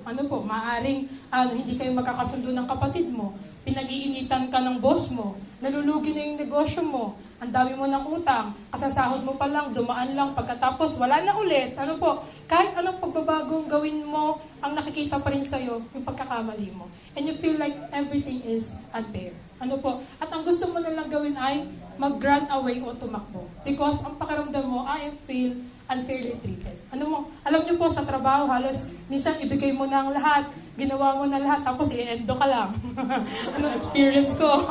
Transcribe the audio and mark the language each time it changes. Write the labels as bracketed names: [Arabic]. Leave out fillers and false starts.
[Filipino] Ano po, maaring hindi kayo magkakasundo ng kapatid mo, pinag-iinitan ka ng boss mo, nalulugi na yung negosyo mo, ang dami mo ng utang, kasasahod mo pa lang, dumaan lang, pagkatapos wala na ulit. Ano po, kahit anong pagbabagong gawin mo, ang nakikita pa rin sa'yo, yung pagkakamali mo. [English] And you feel like everything is unfair. [Filipino] Ano po, at ang gusto mo na lang gawin ay mag-run away o tumakbo. [English] Because [Filipino] ang pakiramdam mo, [English] I feel unfairly treated. [Filipino] Ano mo, alam niyo po sa trabaho, halos minsan ibigay mo na ang lahat, ginawa mo na lahat, tapos i-endo ka lang. Ano, experience ko.